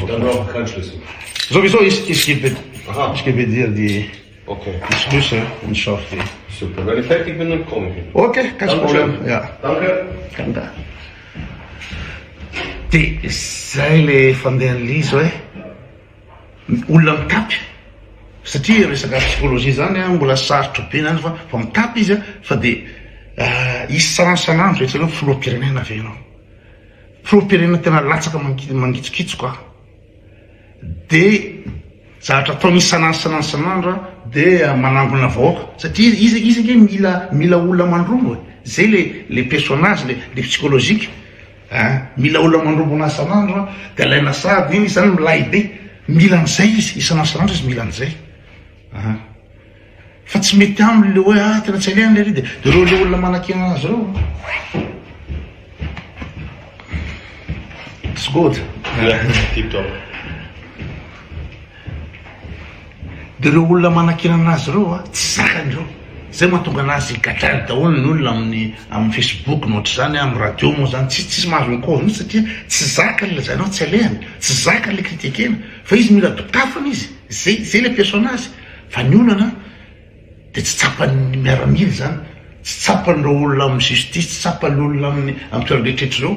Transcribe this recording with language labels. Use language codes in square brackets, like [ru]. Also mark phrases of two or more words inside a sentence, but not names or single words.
[de] Dann brauche ich keinen Schlüssel. Sowieso, ich gebe dir die Schlüssel und schaff die. Super, wenn ich fertig bin, dann komme ich. Okay, kein Problem. Ja. Danke. Danke. Die zeile van den Liso, [mg] olona mitapy satria resaka psychologie zany mbola sarotro be nany fa mitapy izy fa de isanandro etra filoam-pirenena avy anao filoam-pirenena tena latsaka mangitsokitsoka de zavatra ataony isanandro de manangona vahoaka satria izy mila olona mandrombo zay [fr] le personnage le psychologique [mg] mila olona mandrombo isanandro de alaina sady iny zany milay be mila an'izay izy isanandro izy mila an'izay fa tsy mety aminy le hoe tena tsy alehany le ry de reo le olona manaky anazy reo [en] it's good. Tip top. [mg] De reo olona manakina anazy reo tsy zakandreo zay mahatonga anazy gadrany daholo ny olona amin'ny Facebook nohatra zany amin'ny radio moa zany tsy mahazo mikozy mihitsy satria tsy zaka le lazainao tsy alehany tsy zaka le kritikena fa izy mila dokafana izy zay le personnage fa ny olana de tsy tsapany miaramily zany tsy tsapan'ireo olona amin'ny justice, tsy tsapan'ny olona amin'ny toeran-drehetrrehetra ireo.